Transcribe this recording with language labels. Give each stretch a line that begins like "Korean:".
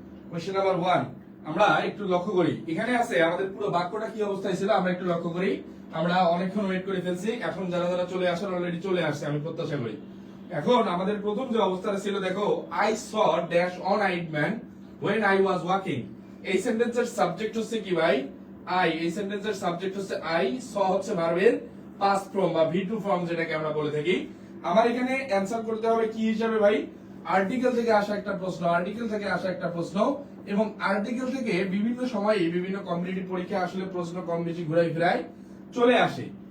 Bangla: Question number 1 আমরা একটু লক্ষ্য করি। এখানে আছে আমাদের পুরো বাক্যটা কি অবস্থায় ছিল আমরা একটু লক্ষ্য করি। আমরা অনেকক্ষণ ওয়েট করে ফেলছি, এখন যারা যারা চলে আসার অলরেডি চলে আসছে আমি প্রত্যাশা করি। এখন আমাদের প্রথম যে অবস্থাটা ছিল দেখো,
English: I saw dash one-eyed man when I was walking।
Bangla: এই সেন্টেন্সের সাবজেক্ট হচ্ছে কি ভাই? I। এই সেন্টেন্সের সাবজেক্ট হচ্ছে I, saw হচ্ছে ভার্বের পাস্ট ফর্ম বা V2 ফর্ম যেটাকে আমরা বলে থাকি। আমার এখানে অ্যানসার করতে হবে কি হিসাবে ভাই? আর্টিকেল থেকে আসা একটা প্রশ্ন, আর্টিকেল থেকে আসা একটা প্রশ্ন, এবং আর্টিকেল থেকে বিভিন্ন সময়ে বিভিন্ন কম্পিটিটিভ পরীক্ষা আসলে প্রশ্ন কম বেশি ঘুরাই ফিরাই চলে আসে।